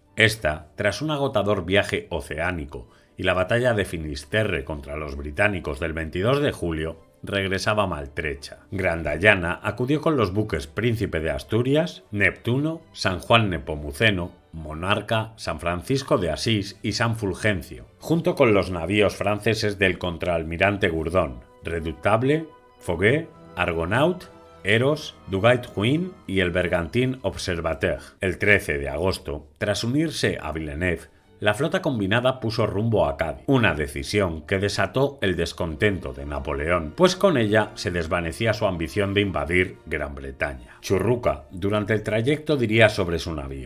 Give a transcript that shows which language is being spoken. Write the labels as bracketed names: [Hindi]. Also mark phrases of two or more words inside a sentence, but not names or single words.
[Spanish] Esta, tras un agotador viaje oceánico y la batalla de Finisterre contra los británicos del 22 de julio, regresaba maltrecha. Grandallana acudió con los buques Príncipe de Asturias, Neptuno, San Juan Nepomuceno, Monarca, San Francisco de Asís y San Fulgencio, junto con los navíos franceses del contraalmirante Gourdon, Redoutable, Foguet, Argonaut, Eros, Duguay-Trouin y el bergantín Observateur. El 13 de agosto, tras unirse a Villeneuve, la flota combinada puso rumbo a Cádiz, una decisión que desató el descontento de Napoleón, pues con ella se desvanecía su ambición de invadir Gran Bretaña. Churruca, durante el trayecto, diría sobre su navío: